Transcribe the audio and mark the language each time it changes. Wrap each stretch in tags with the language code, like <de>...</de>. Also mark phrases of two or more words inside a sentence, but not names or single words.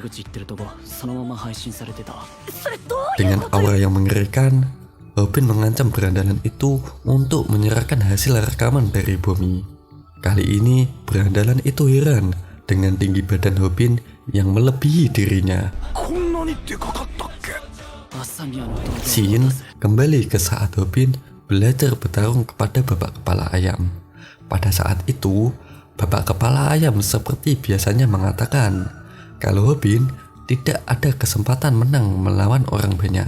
<id>Dengan aura yang mengerikan, Hobin mengancam berandalan itu untuk menyerahkan hasil rekaman dari Bomi. Kali ini berandalan itu heran dengan tinggi badan Hobin yang melebihi dirinya.</id> <ja>こんなにでかかったっけ</ja> <id>Scene kembali ke saat Hobin belajar bertarung kepada Bapak Kepala Ayam. Pada saat itu, Bapak Kepala Ayam seperti biasanya mengatakan kalau Hobin tidak ada kesempatan menang melawan orang banyak.</id>